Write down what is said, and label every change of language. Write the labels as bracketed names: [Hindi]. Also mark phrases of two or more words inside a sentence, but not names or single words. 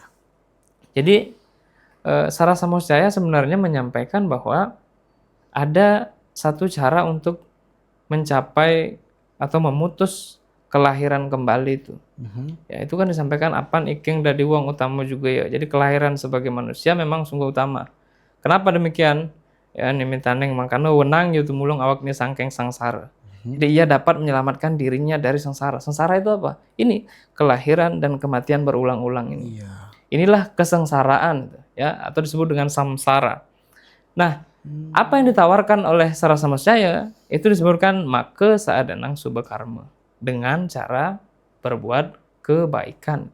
[Indonesian] Jadi Sarasa Moksjaya sebenarnya menyampaikan bahwa ada satu cara untuk mencapai atau memutus kelahiran kembali itu. Ya, itu kan disampaikan [Kawi] apan iking dadi wong utama [Indonesian] juga ya. Jadi kelahiran sebagai manusia memang sungguh utama. Kenapa demikian? [Kawi] Ya nimitaneng mangkana wenang yu tumulung awaknya sangkeng sangsara. [Indonesian] Jadi ia dapat menyelamatkan dirinya dari sengsara. Sengsara itu apa? Ini kelahiran dan kematian berulang-ulang ini. Inilah kesengsaraan ya, atau disebut dengan samsara. Nah, apa yang ditawarkan oleh Sarasa Moksjaya itu disebutkan [Kawi] make saadanang subakarma, [Indonesian] dengan cara berbuat kebaikan.